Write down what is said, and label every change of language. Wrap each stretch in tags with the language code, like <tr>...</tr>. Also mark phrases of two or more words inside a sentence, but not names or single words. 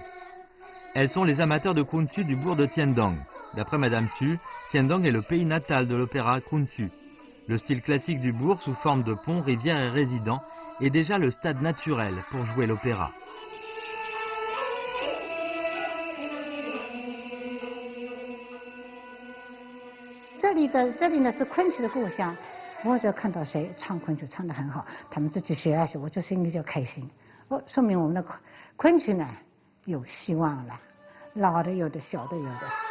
<fr>Elles sont les amateurs de Kunsu du bourg de Tiendang. D'après Madame Xu, Tiendang est le pays natal de l'Opéra Kunsu. Le style classique du bourg sous forme de pont, rivière et résident est déjà le stade naturel pour jouer l'opéra.</fr> <zh>这里呢是昆曲的故乡。我只要看到谁唱昆曲唱得很好，他们自己学下去，我就心里就开心。说明我们的昆曲呢有希望了，老的有的，小的有的。</zh>